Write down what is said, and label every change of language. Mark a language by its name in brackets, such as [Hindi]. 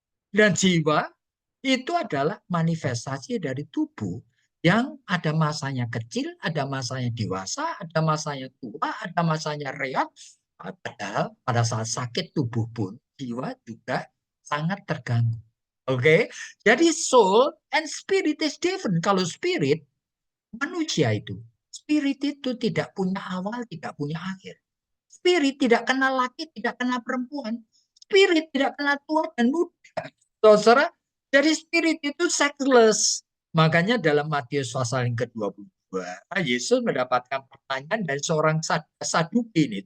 [Indonesian] Dan jiwa itu adalah manifestasi dari tubuh yang ada masanya kecil, ada masanya dewasa, ada masanya tua, ada masanya reot. Padahal pada saat sakit tubuh pun jiwa juga sangat terganggu. Oke, jadi [English] soul and spirit is different. [Indonesian] Kalau spirit manusia itu, spirit itu tidak punya awal, tidak punya akhir. Spirit tidak kenal laki, tidak kenal perempuan. Spirit tidak kenal tua dan muda. Saudara, jadi spirit itu sexless. Makanya dalam Matius pasal yang ke-22, Yesus mendapatkan pertanyaan dari seorang Saduki ini.